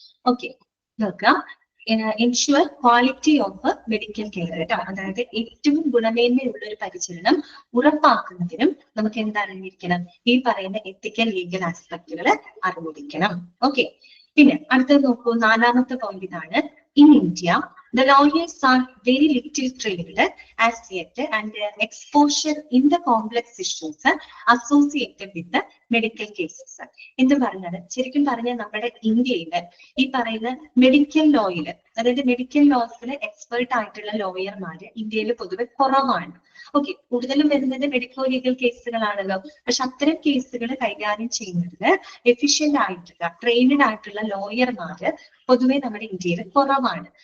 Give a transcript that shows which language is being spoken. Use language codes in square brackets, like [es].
[en] okay, [ml] നോക്കാം. [en] ensure quality of medical care [ml] കേട്ടോ. അതായത് ഏറ്റവും ഗുണമേന്മയുള്ള ഒരു പരിചരണം ഉറപ്പാക്കുന്നതിനും നമുക്ക് എന്തറിഞ്ഞിരിക്കണം, ഈ പറയുന്ന എത്തിക്കൽ ലീഗൽ ആസ്പെക്ടുകൾ അറിഞ്ഞിരിക്കണം. ഓക്കെ, പിന്നെ അടുത്തത് നോക്കൂ, നാലാമത്തെ പോയിന്റ് ഇതാണ്. [en] In India, the lawyers are very little trained as yet and their exposure in the complex issues associated with the medical cases. [ml] എന്ന് പറഞ്ഞാൽ ശരിക്കും പറഞ്ഞാൽ നമ്മുടെ ഇന്ത്യയില് ഈ പറയുന്ന മെഡിക്കൽ ലോയില്, അതായത് മെഡിക്കൽ ലോസിൽ എക്സ്പേർട്ട് ആയിട്ടുള്ള ലോയർമാര് ഇന്ത്യയിൽ പൊതുവെ കുറവാണ്. ഓക്കെ, കൂടുതലും വരുന്നത് മെഡിക്കോ ലീഗൽ കേസുകളാണല്ലോ. പക്ഷെ അത്തരം കേസുകൾ കൈകാര്യം ചെയ്യുന്നതിന് എഫിഷ്യന്റ് ആയിട്ടുള്ള ട്രെയിനഡ് ആയിട്ടുള്ള ലോയർമാര് പൊതുവെ നമ്മുടെ ഇന്ത്യയിൽ കുറവാണ്.